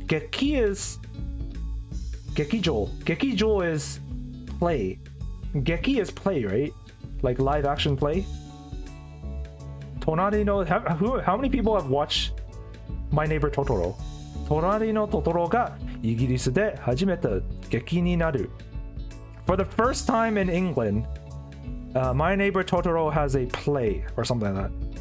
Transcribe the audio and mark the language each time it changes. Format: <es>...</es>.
<en>劇 is 劇場 is play. 劇 is play, right? Like live action play. 隣の how many people have watched My Neighbor Totoro?</en> <ja>隣のトトロがイギリスで初めて劇になる。</ja> <en>For the first time in England, My Neighbor Totoro has a play or something like that.</en>